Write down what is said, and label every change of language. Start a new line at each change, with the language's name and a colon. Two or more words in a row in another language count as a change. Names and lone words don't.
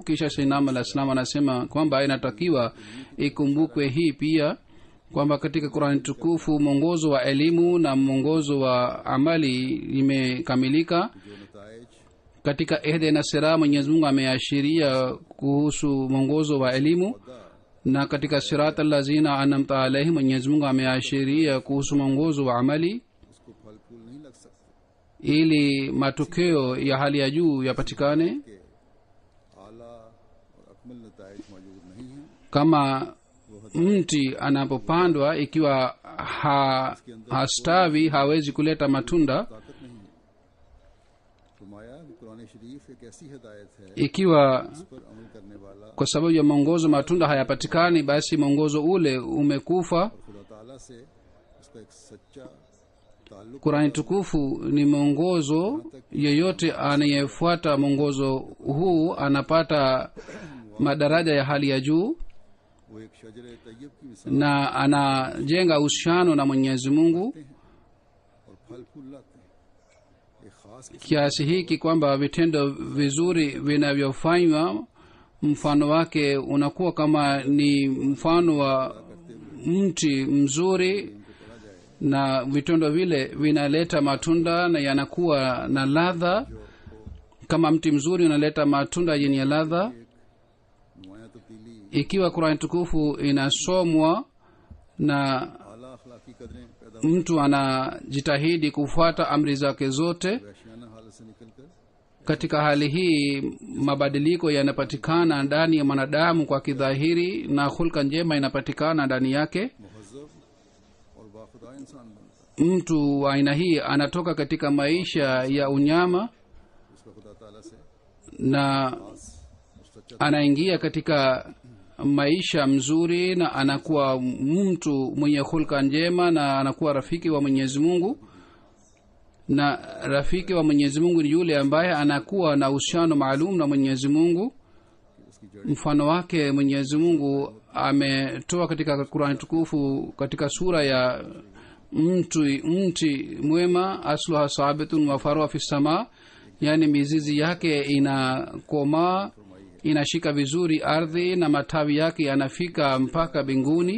Swahili: Kisha Sayyidina al-Islam anasema kwamba inatakiwa ikumbukwe hii pia kwamba katika Qur'an tukufu mwongozo wa elimu na mwongozo wa amali imekamilika.
Urdu: جو نتائج
Swahili: Katika
Arabic: اهدنا الصراط
Swahili: Mwenyezi Mungu ameashiria kuhusu mwongozo wa elimu, na katika
Arabic: صراط الذين أنعمت عليهم
Swahili: Mwenyezi Mungu ameashiria kuhusu mwongozo wa amali,
Urdu: اس کو پھل پھول نہیں لگ سکتے
Swahili: ili matokeo ya hali ya juu yapatikane.
Urdu: کہ اعلیٰ اور اکمل نتائج موجود نہیں ہیں
Swahili: Kama mti anapopandwa ikiwa hastawi hawezi kuleta matunda.
Urdu: طاقت نہیں ہے. فرمایا کہ قرآن شریف ایک ایسی ہدایت ہے
Swahili: Ikiwa
Urdu: اس پر عمل کرنے والا
Swahili: kwa sababu ya mwongozo matunda hayapatikani, basi mwongozo ule umekufa.
Urdu: خدا تعالیٰ سے اس کا ایک سچا تعلق
Swahili: Qur'ani tukufu ni mwongozo. Yeyote anayefuata mwongozo huu anapata madaraja ya hali ya juu
Urdu: وہ ایک شجر طیب کی مثال
Swahili: na anajenga uhusiano na Mwenyezi Mungu
Urdu: اور پھل پھول لاتے ہیں۔ ایک خاص قسم
Swahili: kiasi hiki kwamba vitendo vizuri vinavyofanywa mfano wake unakuwa kama ni mfano wa mti mzuri, na vitendo vile vinaleta matunda na yanakuwa na ladha. Kama mti mzuri unaleta matunda yenye ladha.
Urdu: نمایاں تبدیلی
Swahili: Ikiwa Qur'an tukufu inasomwa na
Urdu: اعلیٰ اخلاقی قدریں پیدا
Swahili: mtu anajitahidi kufuata amri zake zote,
Urdu: وحشیانہ حالت سے نکل کر
Swahili: katika hali hii mabadiliko yanapatikana ndani ya mwanadamu kwa kidhahiri, na hulka njema inapatikana ndani yake.
Urdu: مہذب اور باخدا انسان بنتا ہے
Swahili: Mtu wa aina hii anatoka katika maisha ya unyama
Urdu: اس کا خدا تعالیٰ سے
Swahili: na
Urdu: اور سچا
Swahili: anaingia katika maisha mzuri, na anakuwa mtu mwenye hulka njema, na anakuwa rafiki wa Mwenyezi Mungu. Na rafiki wa Mwenyezi Mungu ni yule ambaye anakuwa na uhusiano maalum na Mwenyezi Mungu. Mfano wake Mwenyezi Mungu ametoa katika Qur'an tukufu katika sura ya mti mwema,
Arabic: أصلها ثابت وفرعها في السماء,
Swahili: yani mizizi yake inakomaa, inashika vizuri ardhi, na matawi yake yanafika mpaka mbinguni.